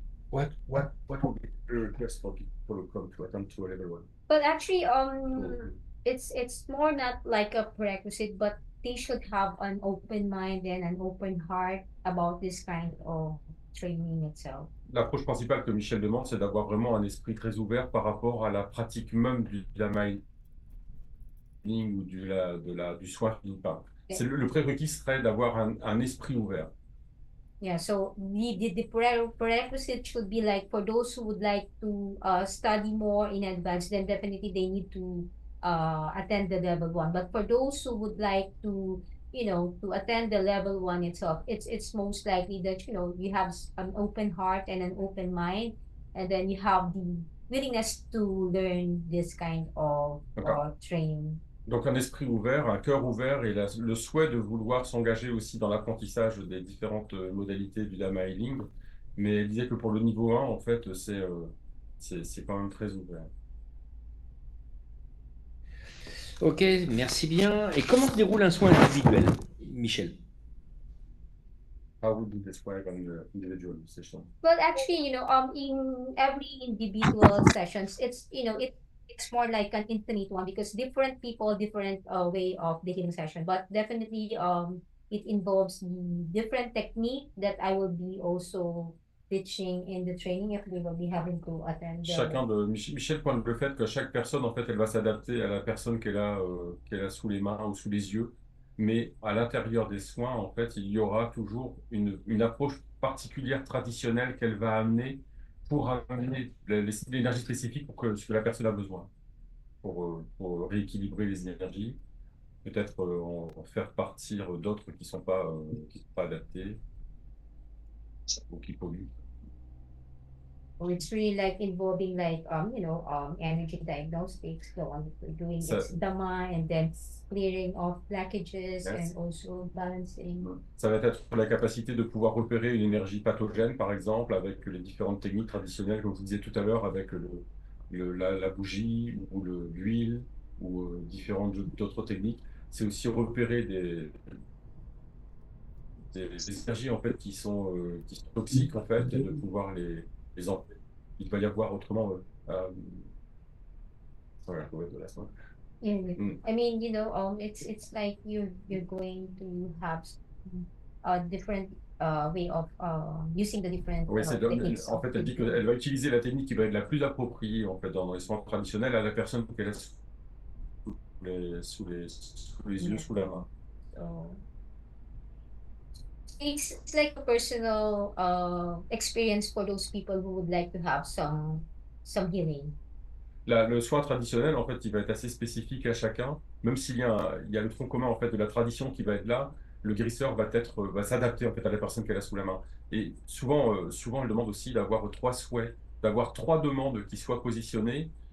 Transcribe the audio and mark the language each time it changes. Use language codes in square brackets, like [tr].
[en] What would be the request for people who come to attend to a level 1? But actually, it's more not like a prerequisite, but they should have an open mind and an open heart about this kind of training itself. [fr] L'approche principale que Michel demande, c'est d'avoir vraiment un esprit très ouvert par rapport à la pratique même du Dharma Healing ou du soin philippin. [en] Yeah. [fr] Le prérequis serait d'avoir un esprit ouvert. [en] Yeah, so the prerequisite should be like for those who would like to study more in advance, then definitely they need to attend the level 1. But for those who would like to, to attend the level 1 itself, it's most likely that, you have an open heart and an open mind, and then you have the willingness to learn this kind of training. [fr] Donc un esprit ouvert, un cœur ouvert et le souhait de vouloir s'engager aussi dans l'apprentissage des différentes modalités du Dharma Healing. Mais elle disait que pour le niveau 1, en fait, c'est quand même très ouvert. Ok, merci bien. Et comment se déroule un soin individuel, Michel? [en] How would you describe an individual session? Well, actually, in every individual sessions, it's more like an infinite one because different people, different way of the healing session. But definitely, it involves the different technique that I will be also teaching in the training if we will be having to attend. [fr] Michel pointe le fait que chaque personne, en fait, elle va s'adapter à la personne qu'elle a sous les mains ou sous les yeux. Mais à l'intérieur des soins, en fait, il y aura toujours une approche particulière, traditionnelle qu'elle va amener pour amener l'énergie spécifique pour ce que la personne a besoin, pour rééquilibrer les énergies, peut-être en faire partir d'autres qui sont pas adaptés ou qui polluent. [en] So it's really like involving like energy diagnostics, the one that we're doing it's Dhamma and then clearing of blockages and also balancing. [fr] Ça va être la capacité de pouvoir repérer une énergie pathogène, par exemple, avec les différentes techniques traditionnelles, comme je vous disais tout à l'heure, avec la bougie ou l'huile ou différentes d'autres techniques. C'est aussi repérer des énergies en fait qui sont toxiques en fait et de pouvoir les enlever. Il va y avoir autrement. [en] Sorry, I forgot the last one. I mean, it's like you're going to have a different way of using the different [fr] Oui, [en] techniques. [fr] en fait, elle dit qu'elle va utiliser la technique qui va être la plus appropriée en fait dans les soins traditionnels à la personne qu'elle a sous les yeux, sous la main. [en] So it's like a personal experience for those people who would like to have some healing. [fr] Le soin traditionnel, en fait, il va être assez spécifique à chacun, même s'il y a le tronc commun en fait de la tradition qui va être là. Le guérisseur va s'adapter en fait à la personne qu'elle a sous la main. Et souvent, elle demande aussi d'avoir 3 souhaits, d'avoir 3 demandes qui soient positionnées.